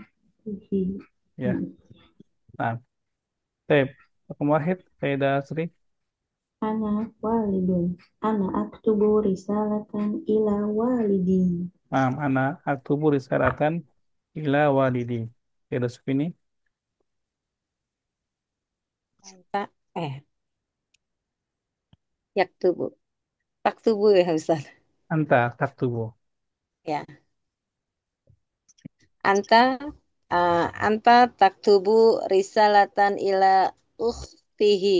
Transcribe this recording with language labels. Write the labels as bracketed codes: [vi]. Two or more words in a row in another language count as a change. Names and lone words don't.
[id] Ya. Nah, Tep. [ar] رقم واحد، سيدة Sri. أنا والد. أنا أكتب رسالة إلى والدي. Nah, أنا أكتب رسالة إلى والدي. Sayyidah Sufini. أنت، يكتب. تكتب يا أستاذ. أنت تكتب. Ya. أنت، أنت تكتب رسالة إلى أخته.